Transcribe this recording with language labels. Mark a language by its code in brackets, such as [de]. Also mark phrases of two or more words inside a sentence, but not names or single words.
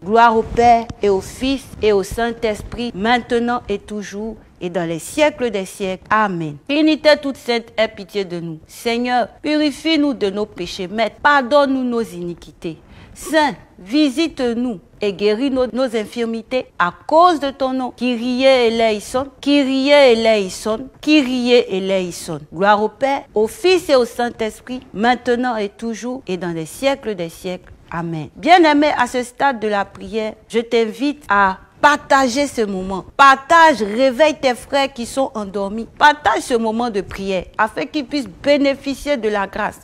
[fr] Gloire au Père et au Fils et au Saint-Esprit, maintenant et toujours, et dans les siècles des siècles. Amen. Trinité toute sainte, aie pitié de nous. Seigneur, purifie-nous de nos péchés. Maître, pardonne-nous nos iniquités. Saint, visite-nous et guéris nos infirmités à cause de ton nom. [el] Kyrie eleison, Kyrie eleison, Kyrie eleison. [fr] Gloire au Père, au Fils et au Saint-Esprit, maintenant et toujours, et dans les siècles des siècles. Amen. Bien-aimé, à ce stade de la prière, je t'invite à partager ce moment. Partage, réveille tes frères qui sont endormis. Partage ce moment de prière afin qu'ils puissent bénéficier de la grâce.